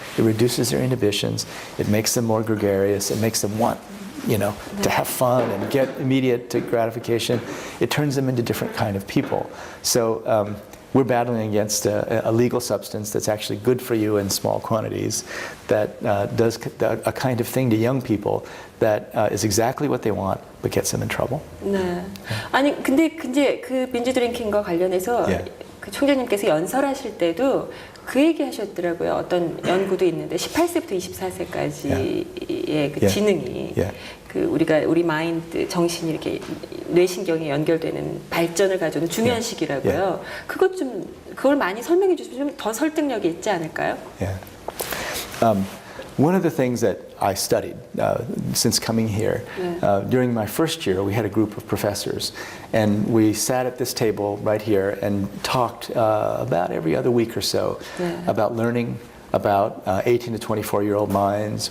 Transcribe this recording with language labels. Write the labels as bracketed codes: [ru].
[en] It reduces their inhibitions, it makes them more gregarious, it makes them want to have fun and get immediate gratification. It turns them into different kind of people. So we're battling against a legal substance that's actually good for you in small quantities, that does a kind of thing to young people that is exactly what they want, but gets them in trouble. [ko] 네. 아니 근데 그 binge drinking과 관련해서 그 총장님께서 연설하실 때도 그 얘기 하셨더라고요. 어떤 연구도 있는데 18세부터 24세까지의 그 지능이 그 우리 마인드, 정신이 이렇게 뇌신경에 연결되는 발전을 가져오는 중요한 시기라고요. 그걸 많이 설명해 주시면 좀 더 설득력이 있지 않을까요? [en] one of the things that I studied since coming here, during my first year, we had a group of professors, and we sat at this table right here and talked about every other week or so about learning, about 18 to 24-year-old minds.